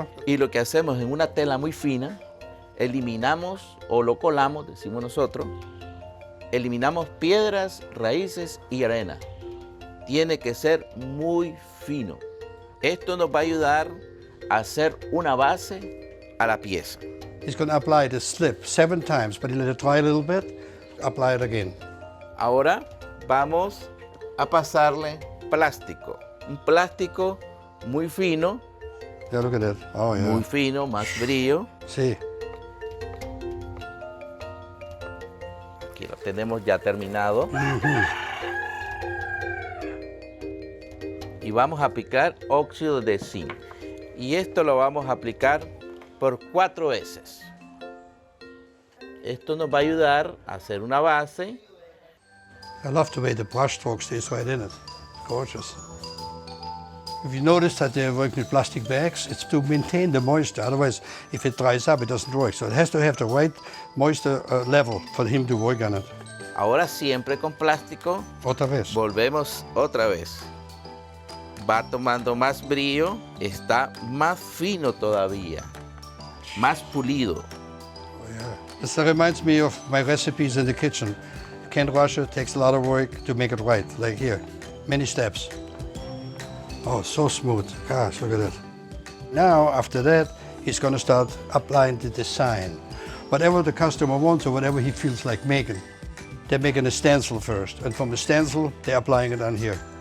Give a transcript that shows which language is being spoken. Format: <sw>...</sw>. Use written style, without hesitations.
<es>Y lo que hacemos en una tela muy fina, eliminamos o lo colamos, decimos nosotros, eliminamos piedras, raíces y arena. Tiene que ser muy fino. Esto nos va a ayudar a hacer una base a la pieza.</es> <en>He's going to apply the slip 7 times, but he'll let it dry a little bit, apply it again.</en> <es>Ahora vamos a pasarle plástico. Un plástico muy fino.</es> <en>Yeah, look at that. Oh, yeah.</en> <es>Muy fino, más brillo. Sí. Aquí lo tenemos ya terminado. Y vamos a aplicar óxido de zinc. Y esto lo vamos a aplicar por 4 veces. Esto nos va a ayudar a hacer una base.</es> <en>I love the way the brush stroke stays right in it. Gorgeous. If you notice that they're working with plastic bags, it's to maintain the moisture. Otherwise, if it dries up, it doesn't work. So it has to have the right moisture level for him to work on it.</en> <es>Ahora siempre con plástico. Otra vez. Volvemos otra vez. Va tomando más brillo, está más fino todavía, más pulido.</es> <en>Oh, yeah. This reminds me of my recipes in the kitchen. You can't rush it, takes a lot of work to make it right, like here. Many steps. Oh, so smooth. Gosh, look at that. Now, after that, he's going to start applying the design. Whatever the customer wants or whatever he feels like making. They're making a stencil first, and from the stencil, they're applying it on here.</en>